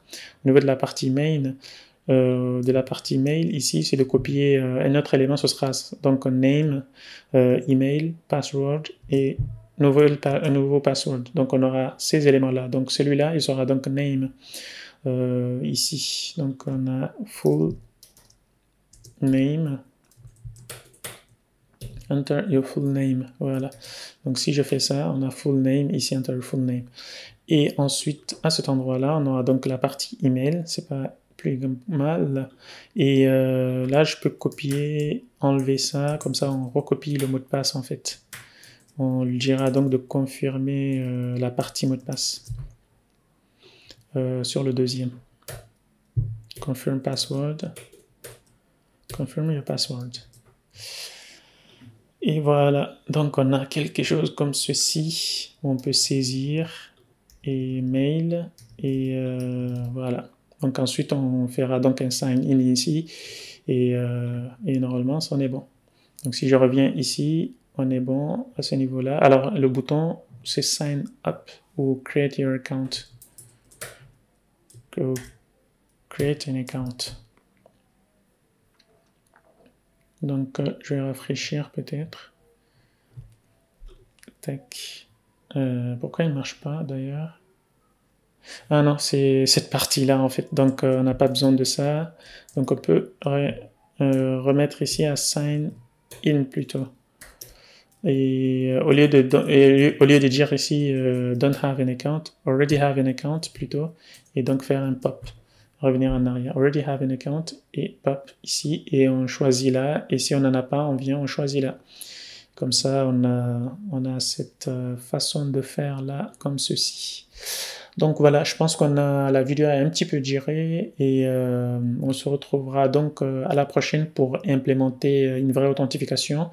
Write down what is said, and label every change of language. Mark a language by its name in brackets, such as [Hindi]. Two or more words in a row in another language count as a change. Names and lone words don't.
[French] Au niveau de la partie main, ici, c'est de copier un autre élément, ce sera donc un name, email, password et un nouveau password. Donc on aura ces éléments-là. Donc celui-là, il sera donc name ici. Donc on a [English] full name, enter your full name, [French] voilà. Donc si je fais ça, on a [English] full name, [French] ici [English] enter your full name. [French] Et ensuite, à cet endroit-là, on aura donc la partie email, c'est pas plus mal. Et là, je peux copier, enlever ça, comme ça on recopie le mot de passe en fait. On lui dira donc de confirmer la partie mot de passe sur le deuxième. [English] Confirm password. Confirm your password. [French] Et voilà, donc on a quelque chose comme ceci, où on peut saisir, et mail, et voilà. Donc ensuite on fera donc un [English] sign in [French] ici, et normalement ça on est bon. Donc si je reviens ici, on est bon à ce niveau-là. Alors le bouton c'est [English] sign up [French] ou [English] create your account. Create an account. [French] Donc je vais rafraîchir peut-être. Tac. Pourquoi il ne marche pas d'ailleurs? Ah non, c'est cette partie-là en fait. Donc on n'a pas besoin de ça. Donc on peut remettre ici à [English] sign in [French] plutôt. Et au lieu de dire ici [English] don't have an account, already have an account [French] plutôt, et donc faire un pop, revenir en arrière, [English] already have an account, [French] et pop ici, et on choisit là, et si on n'en a pas, on vient, on choisit là. Comme ça, on a cette façon de faire là, comme ceci. Donc voilà, je pense qu'on a la vidéo a un petit peu duré et on se retrouvera donc à la prochaine pour implémenter une vraie authentification.